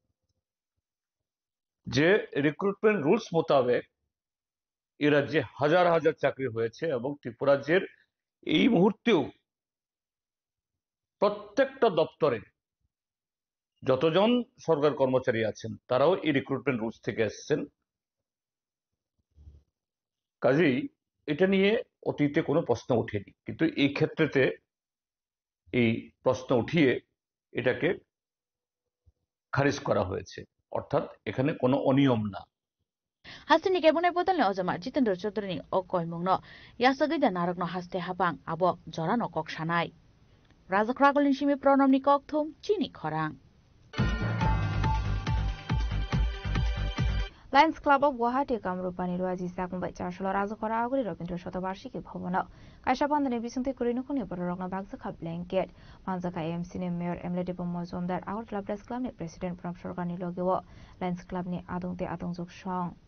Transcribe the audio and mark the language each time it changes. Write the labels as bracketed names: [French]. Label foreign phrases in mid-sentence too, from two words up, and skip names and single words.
[Bangla] যে [English] recruitment rules [Bangla] মোতাবেক এই রাজ্যে হাজার হাজার চাকরি হয়েছে এবং ত্রিপুরাজ্যের এই মুহূর্তেও প্রত্যেকটা দপ্তরে যতজন সরকার কর্মচারী আছেন তারাও এই [English] recruitment rules [Bangla] থেকে এসেছেন কাজেই এটা নিয়ে অতীতে কোনো প্রশ্ন ওঠেনি কিন্তু এই ক্ষেত্রেতে এই প্রশ্ন উঠিয়ে এটাকে খারিজ করা হয়েছে অর্থাৎ এখানে কোনো অনিয়ম না [Kok Borok] Hasini kebunai bodolni ojama Jitendra Chaudhary o koimungno yasagida narokno haste hapang abo jorano koksanai Rajakragolin simi pronomni kokthum chini khorang Lions Club of Guwahati Kamrupani Raji Sakmbai Charshalo Rajakora Aguri Rabindra Shatabarshiki Bhavana Kaisha Bandane Bisunti Kurinukuni Borogna Bagzaka Blanket Manzaka AMC ni Mayor Emily Dipomozondar Our Club Press Club ni President Pram Shorgani Logewo Lions Club ni Adungte Adungzuk Shong